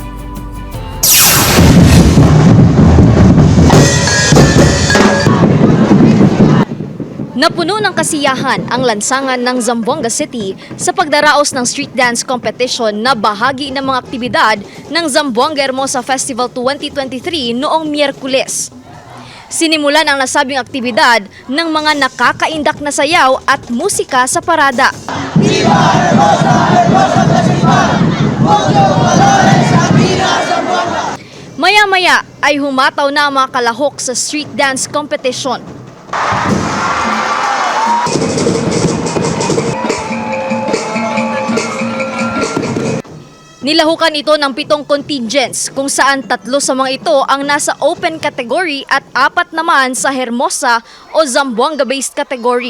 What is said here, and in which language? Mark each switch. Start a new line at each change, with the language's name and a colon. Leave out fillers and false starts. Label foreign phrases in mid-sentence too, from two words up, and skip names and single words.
Filipino: Napuno ng kasiyahan ang lansangan ng Zamboanga City sa pagdaraos ng
English: street dance competition
Filipino: na bahagi ng mga aktibidad ng Zamboanga Hermosa Festival 2023 noong Miyerkules. Sinimulan ang nasabing aktibidad ng mga nakakaindak na sayaw at musika sa parada.
Spanish: Viva Hermosa! Hermosa Festival! Mucho valores sa Pina Zamboanga!
Filipino: Maya-maya ay humataw na ang mga kalahok sa
English: street dance competition.
Filipino: Nilahukan ito ng 7 contingents kung saan 3 sa mga ito ang nasa
English: open category
Filipino: at 4 naman sa Hermosa o
English: Zamboanga-based category.